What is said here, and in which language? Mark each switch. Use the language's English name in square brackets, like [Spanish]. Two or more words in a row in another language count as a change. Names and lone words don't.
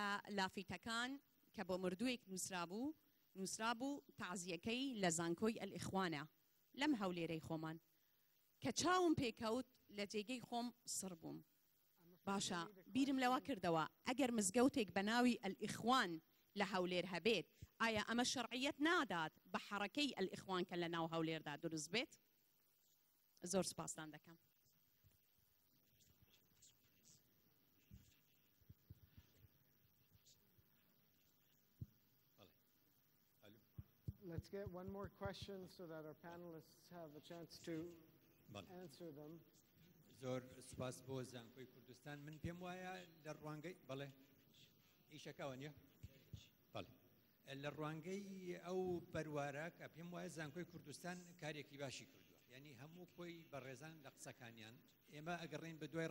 [Central Kurdish] لافیتەکان کە بۆ مردووێک نووسرابوو تەعزیەکەی لە زانکۆی ئەلئیخوانە لەم هەولێرەی خۆمان کە چاوم پێکەوت لە جێگەی خۆم سڕ بووم باشە بیرم لەوە کردەوە ئەگەر مزگەوتێک بە ناوی ئەلئیخوان لە هەولێر هەبێت ئایا ئەمە شەرعیەت نادات بە حەرەکەی ئەلئیخوان کە لە ناو هەولێردا دروست بێت زۆر سپاستان دەکەم [English] Let's get one more question so that our panelists have a chance to answer them. [Central Kurdish] زۆر سپاس بۆ زانکۆی کوردستان من پێم وایە لە ڕوانگەی بەڵێ ئیشەکەوە نیە بەڵێ لە ڕوانگەی ئەو پەروارە کە پێم وایە زانکۆی کوردستان کارێکی باشی کردووە یعنی هەموو خۆی بەڕێزان لە قسەکانیان ئێمە ئەگەڕێن بە دوای